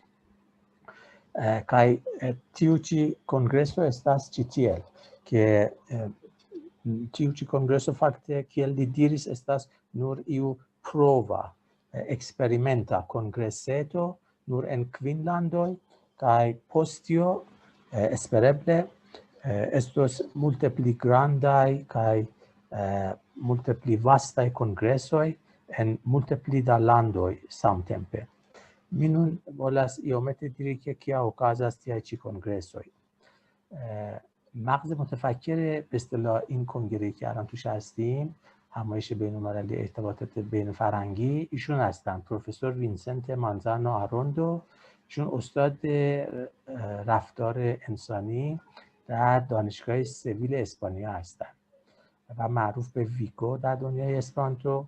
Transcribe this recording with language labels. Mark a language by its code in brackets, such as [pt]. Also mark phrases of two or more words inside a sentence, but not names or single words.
[eo] Kaj tiu ĉi kongreso estas ĉi tiel, ke tiu ĉi kongreso fakte, kiel li diris, estas nur iu prova, eksperimenta kongreseto nur en 5 landoj, kaj post tio espereble estos multe pli grandaj kaj multe pli vastaj kongresoj en multe pli da landoj samtempe. Mi nun volas iomete diri که kia okazas tiaj ĉi kongresoj. [fa] مغز متفکر به اصطلاح این کنگره‌ای که الان توش هستیم همایش بین‌المللی ارتباطات بین فرهنگی. ایشون هستن پروفسور وینسنت مانزانو آروندو. ایشون استاد رفتار انسانی در دانشگاه سویل اسپانیا هستند و معروف به ویگو در دنیای اسپرانتو.